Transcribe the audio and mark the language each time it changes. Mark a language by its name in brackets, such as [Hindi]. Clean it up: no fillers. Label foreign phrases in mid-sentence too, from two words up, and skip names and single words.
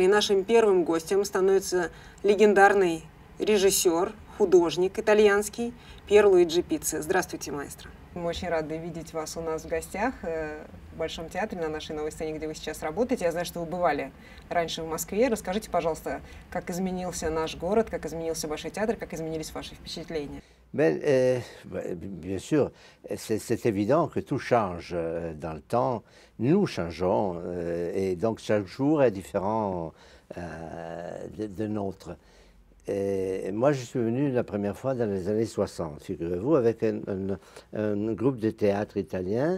[Russian] И нашим первым гостем становится легендарный режиссер, художник итальянский Пьер Луиджи Пицци. Здравствуйте, маэстро! Мы очень рады видеть вас у нас в гостях в Большом театре, на нашей новой сцене, где вы сейчас работаете. Я знаю, что вы бывали раньше в Москве. Расскажите, пожалуйста, как изменился наш город, как изменился Большой театр, как изменились ваши впечатления? [French] Bien sûr, c'est évident que tout change dans le temps. Nous changeons et donc chaque jour est différent de nôtre. Et moi, je suis venu la première fois dans les années 60, figurez-vous, avec un groupe de théâtre italien.